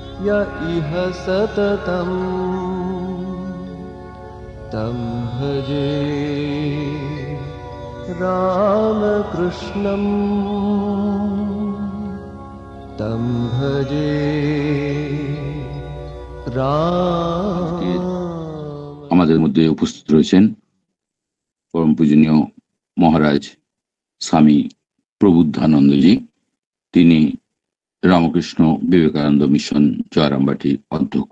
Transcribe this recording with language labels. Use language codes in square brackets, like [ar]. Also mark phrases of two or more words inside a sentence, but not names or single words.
[sa] य इह सततं तं भजे रामकृष्णं तं भजे [bn] আমাদের মধ্যে উপস্থিত রয়েছেন পরম পূজনীয় মহারাজ স্বামী প্রবুদ্ধানন্দজি। তিনি রামকৃষ্ণ বিবেকানন্দ মিশন জয়রামবাটির অধ্যক্ষ।